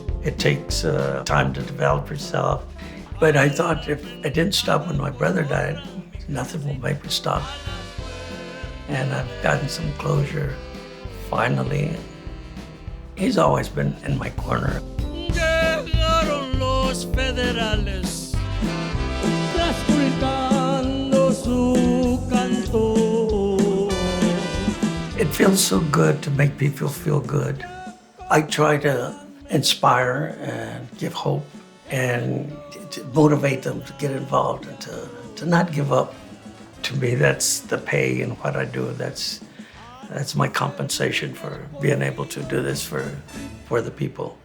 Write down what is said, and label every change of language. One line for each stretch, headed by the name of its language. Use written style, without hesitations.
English: It takes time to develop yourself. But I thought if I didn't stop when my brother died, nothing will make me stop. And I've gotten some closure, finally. He's always been in my corner.
Spanish: Llegaron los federales, gritando su canto.
English: It feels so good to make people feel good. I try to inspire and give hope and to motivate them to get involved and to not give up. To me, that's the pay in what I do. That's my compensation for being able to do this for the people.